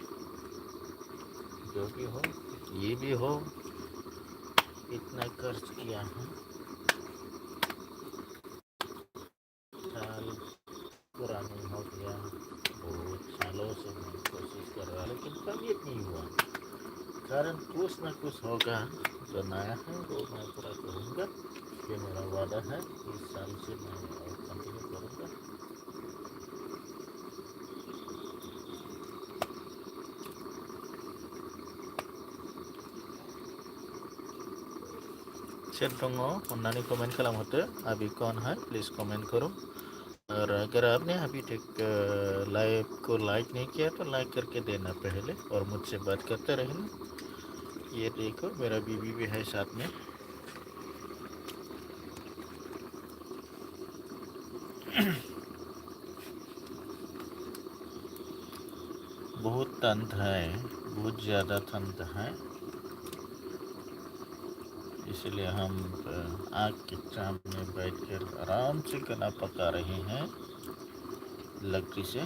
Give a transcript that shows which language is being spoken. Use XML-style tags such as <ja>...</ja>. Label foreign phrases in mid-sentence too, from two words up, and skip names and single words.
<hi>जो भी हो, ये भी हो, इतना खर्च किया है, साल पुरानी हो गया, बहुत सालों से मैं कोशिश कर रहा, लेकिन कभी नहीं हुआ। कारण कुछ ना कुछ होगा, जो नया है वो मैं पूरा करूँगा। ये मेरा वादा है, इस साल से मैं और कंटिन्यू करूँगा।</hi> <brx>सोर दङ अन्नानै कमेंट खालामहरदो,</brx> <hi>अभी कौन है</hi> <en>please comment</en> <hi>करो। और अगर आपने अभी तक लाइव को लाइक नहीं किया तो लाइक करके देना पहले, और मुझसे बात करते रहना। ये देखो मेरा बीबी भी है साथ में। बहुत ठंड है, बहुत ज़्यादा ठंड है, इसलिए हम आग के सामने बैठकर आराम से खाना पका रहे हैं लकड़ी से।</hi>